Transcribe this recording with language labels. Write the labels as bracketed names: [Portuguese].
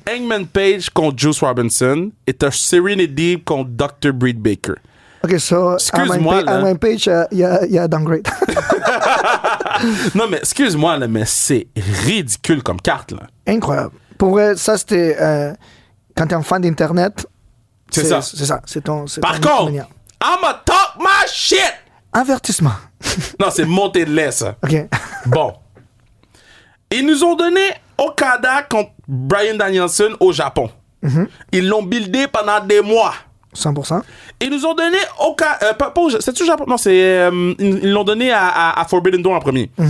[French] T'as Hangman Page contre Juice Robinson, et t'as Serena Deeb contre Dr. Britt Baker. [English] OK, so, [French] excuse-moi, là. Hangman Page, il y a downgrade. Non, mais excuse-moi, là, mais c'est ridicule comme carte, là. Incroyable. Pour vrai, ça, c'était... quand t'es un fan d'Internet... C'est ça. C'est ça. Par contre, [English] I'ma talk my shit! [French] Avertissement. Non, c'est montée de lait, ça. OK. Bon. Ils nous ont donné Okada contre Bryan Danielson au Japon. Ils l'ont buildé pendant des mois. 100%. Ils nous ont donné c'est-tu au Japon? Non, c'est... ils l'ont donné à Forbidden Door en premier.